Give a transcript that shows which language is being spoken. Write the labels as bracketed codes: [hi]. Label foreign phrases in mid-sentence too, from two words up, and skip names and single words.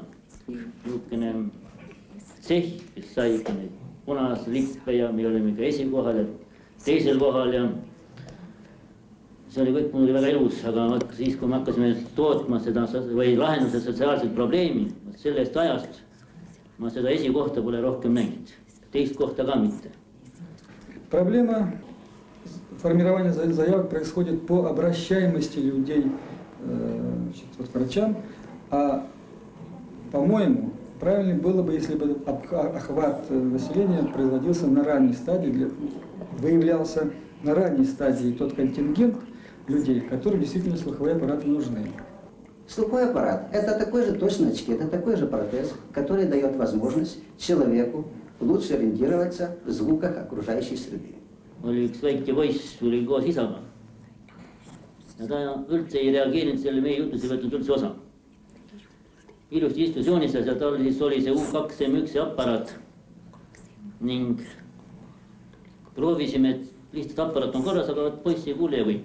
[et] Niisugune tsehh, kes sai ikka neid punase lippe ja me oleme ikka esikohal ja teisel kohal ja see oli kõik muidugi väga ilus, aga siis, kui me hakkasime tootma seda või lahendada sotsiaalset probleemi, sellest ajast ma seda esikohta pole rohkem näinud. Teist kohta ka mitte. [ru] Проблема формирования заявок происходит по обращаемости людей к врачам, а по-моему, правильно было бы, если бы охват населения производился на ранней стадии, выявлялся на ранней стадии тот контингент людей, которым действительно слуховые аппараты нужны. Слуховой аппарат – это такой же точно очки, это такой же протез, который дает возможность человеку лучше ориентироваться в звуках окружающей среды. [et] Oli üks väike poiss, tuli koos isaga. Ja ta üldse ei reageerinud selle meie jutus, ei võtnud üldse osa. Ilusti istus joonistas ja tal siis oli see U2 M1 aparaat ning proovisime, et lihtsalt aparaat on korras, aga poiss ei kuule ja kõik.